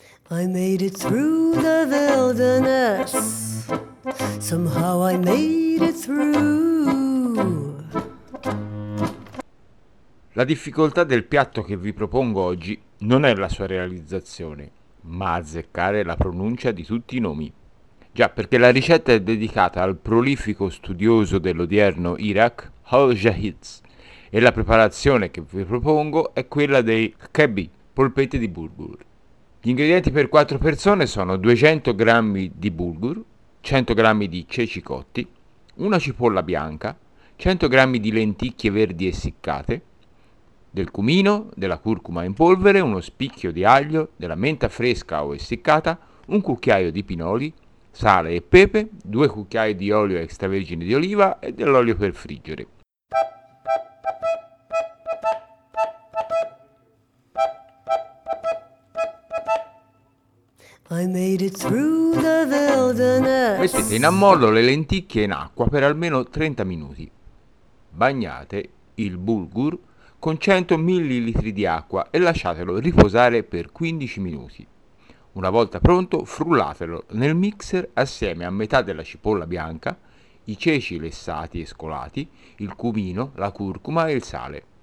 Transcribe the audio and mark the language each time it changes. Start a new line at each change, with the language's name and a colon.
English: I made it through the wilderness. Somehow I made it through.
Italian: La difficoltà del piatto che vi propongo oggi non è la sua realizzazione, ma azzeccare la pronuncia di tutti i nomi. Già, perché la ricetta è dedicata al prolifico studioso dell'odierno Iraq, Al Jaiz, e la preparazione che vi propongo è quella dei kebbi, polpette di bulgur. Gli ingredienti per 4 persone sono 200 g di bulgur, 100 g di ceci cotti, una cipolla bianca, 100 g di lenticchie verdi essiccate, del cumino, della curcuma in polvere, uno spicchio di aglio, della menta fresca o essiccata, un cucchiaio di pinoli, sale e pepe, 2 cucchiai di olio extravergine di oliva e dell'olio per friggere.
English: I made it through the wilderness.
Italian: Mettete in ammollo le lenticchie in acqua per almeno 30 minuti. Bagnate il bulgur con 100 ml di acqua e lasciatelo riposare per 15 minuti. Una volta pronto, frullatelo nel mixer assieme a metà della cipolla bianca, i ceci lessati e scolati, il cumino, la curcuma e il sale.